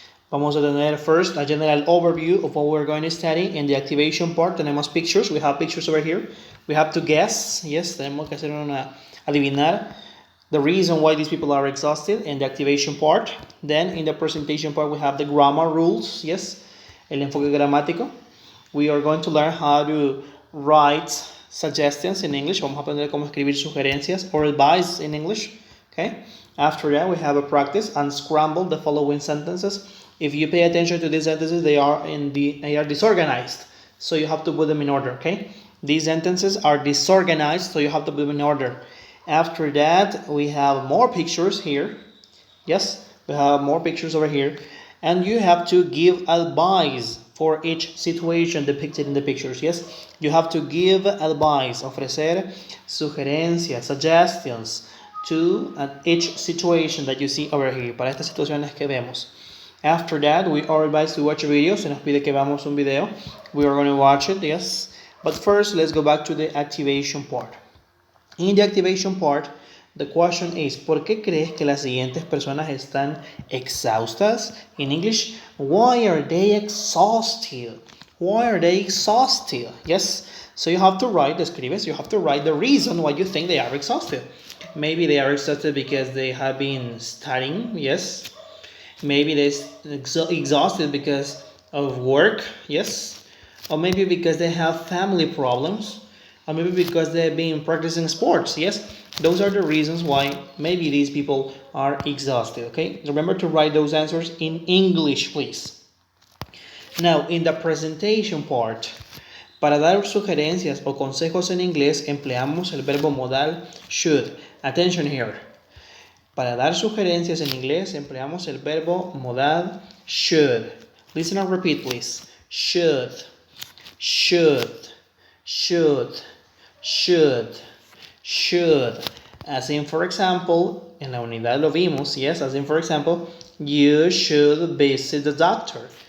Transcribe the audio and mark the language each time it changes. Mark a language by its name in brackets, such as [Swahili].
[Spanish] Vamos a tener [English] first a general overview of what we're going to study. In the activation part tenemos pictures. We have pictures over here. We have to guess. Yes, [Spanish] tenemos que hacer adivinar [English] the reason why these people are exhausted in the activation part. Then in the presentation part we have the grammar rules. [Spanish] Yes, el enfoque gramático. [English] We are going to learn how to write suggestions in English. [Spanish] Vamos a aprender cómo escribir sugerencias [English] or advice in English. Okay. After that we have a practice and scramble the following sentences. If you pay attention to these sentences, they are disorganized, so you have to put them in order, okay? These sentences are disorganized, so you have to put them in order. After that, we have more pictures here. Yes, we have more pictures over here. And you have to give advice for each situation depicted in the pictures, yes? You have to give advice, [Spanish] ofrecer sugerencias, [English] suggestions to each situation that you see over here, [Spanish] para estas situaciones que vemos. [English] After that, we are advised to watch a video. [Spanish] Se nos pide que veamos un video. [English] We are going to watch it, yes. But first, let's go back to the activation part. In the activation part, the question is, [Spanish] ¿por qué crees que las siguientes personas están exhaustas? [English] In English, why are they exhausted? Why are they exhausted? Yes. So you have to write, escribes, you have to write the reason why you think they are exhausted. Maybe they are exhausted because they have been studying, yes. Maybe they're exhausted because of work, yes. Or maybe because they have family problems. Or maybe because they've been practicing sports, yes. Those are the reasons why maybe these people are exhausted, okay. Remember to write those answers in English, please. [Spanish] Now, in the presentation part, para dar sugerencias o consejos en inglés, empleamos el verbo modal should. [English] Attention here. [Spanish] Para dar sugerencias en inglés, empleamos el verbo modal should. [English] Listen and repeat, please. Should, should, should, should, should. As in, for example, [Spanish] en la unidad lo vimos, [English] yes, as in, for example, you should visit the doctor.